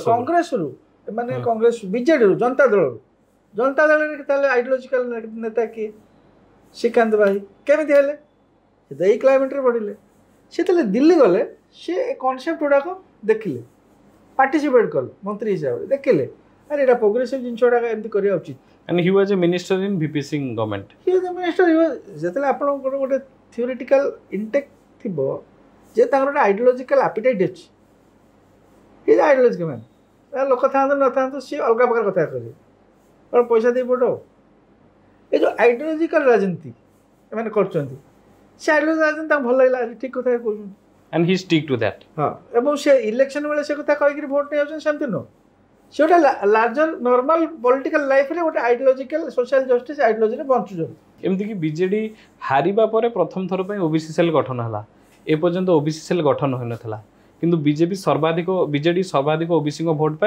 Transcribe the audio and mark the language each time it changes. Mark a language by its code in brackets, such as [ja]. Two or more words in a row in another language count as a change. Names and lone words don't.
[or] କଂଗ୍ରେସରୁ, ମାନେ କଂଗ୍ରେସ ବିଜେଡ଼ିରୁ, ଜନତା ଦଳରେ ତାହେଲେ ଆଇଡ଼ିଓଲୋଜିକାଲ ନେତା କିଏ? ଶ୍ରୀକାନ୍ତ ଭାଇ କେମିତି ହେଲେ? ସେ ତ ଏଇ କ୍ଲାଇମେଟ୍ରେ ବଢ଼ିଲେ। ସେ ଯେତେବେଳେ ଦିଲ୍ଲୀ ଗଲେ ସେ କନସେପ୍ଟ ଗୁଡ଼ାକ ଦେଖିଲେ, ପାର୍ଟିସିପେଟ୍ କଲେ ମନ୍ତ୍ରୀ ହିସାବରେ, ଦେଖିଲେ ଆରେ ଏଇଟା ପ୍ରୋଗ୍ରେସିଭ୍ ଜିନିଷ ଗୁଡ଼ାକ ଏମିତି କରିବା ଉଚିତ। [en] And he was a minister in VP Singh government. He was a minister. [or] ଯେତେବେଳେ ଆପଣଙ୍କର ଗୋଟେ [en] theoretical intake [or] ଥିବ ଯେ ତାଙ୍କର ଗୋଟେ [en] ideological appetite [or] ଅଛି, [en] is ideological man. [or] ଲୋକ ଥାଆନ୍ତୁ ନଥାନ୍ତୁ ସିଏ ଅଲଗା ପ୍ରକାର କଥା କରିବେ, କ'ଣ ପଇସା ଦେଇ ପଠାଅ। ଏ ଯେଉଁ ଆଇଡ଼ିଓଲୋଜିକାଲ ରାଜନୀତି ଏମାନେ କରୁଛନ୍ତି, ସେ ଆଇଡ଼ିଓଲୋଜି ରାଜନୀତି ତାଙ୍କୁ ଭଲ ଲାଗିଲା, ଠିକ୍ କଥା କହୁଛନ୍ତି। [en] And he stick to that. [or] ହଁ, ଏବଂ ସେ ଇଲେକ୍ସନ ବେଳେ ସେ କଥା କହିକିରି ଭୋଟ୍ ନେଇ ଯାଉଛନ୍ତି, ସେମିତି ନୁହଁ। ସେ ଗୋଟେ [en] larger normal political life [or] ଗୋଟେ [en] ideological social justice ideology [or] ବଞ୍ଚୁଛନ୍ତି। ଏମିତିକି ବିଜେଡି ହାରିବା ପରେ ପ୍ରଥମ ଥର ପାଇଁ [en] OBC cell [or] ଗଠନ ହେଲା। ଏପର୍ଯ୍ୟନ୍ତ [en] OBC cell [or] ଗଠନ ହୋଇନଥିଲା, କିନ୍ତୁ ବିଜେଡି ସର୍ବାଧିକ ଓବିସିଙ୍କ ଭୋଟ୍ ପାଏ।